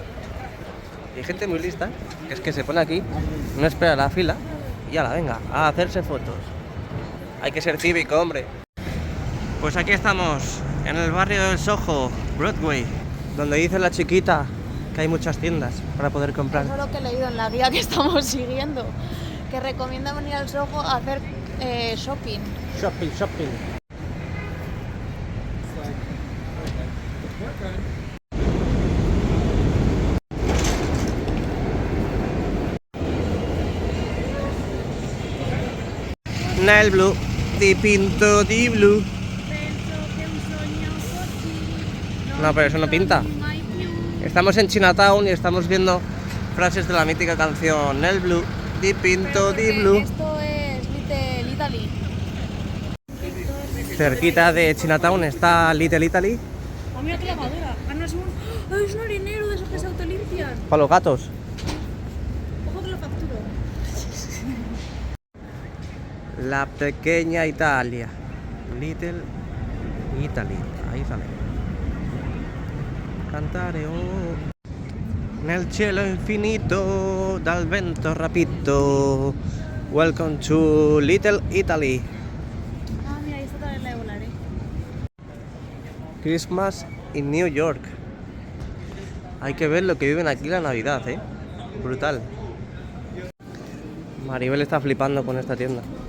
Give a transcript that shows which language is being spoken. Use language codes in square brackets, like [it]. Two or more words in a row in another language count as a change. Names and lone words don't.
[es] Y hay gente muy lista, que es que se pone aquí, no espera la fila y ya la venga a hacerse fotos. Hay que ser cívico, hombre. Pues aquí estamos en el barrio del Soho, Broadway, donde dice la chiquita que hay muchas tiendas para poder comprar. Eso es lo que he leído en la guía que estamos siguiendo, que recomienda venir al Soho a hacer shopping. [it] Shopping. Nel blu, dipinto di blu. [es] No, pero eso no pinta. Estamos en Chinatown y estamos viendo frases de la mítica canción Nel blu, dipinto di blu. Esto es Little Italy. Cerquita de Chinatown está Little Italy. Oh, mira qué lavadora. Es un harinero de esos que se autolimpian. Para los gatos. Ojo que lo facturo. La pequeña Italia. Little Italy. Ahí sale. [it] Cantare nel cielo infinito dal vento rapito. [en] Welcome to Little Italy. [es] Ah, mira, ahí está también la de volar, [en] Christmas in New York. [es] Hay que ver lo que viven aquí la Navidad, brutal. Maribel está flipando con esta tienda.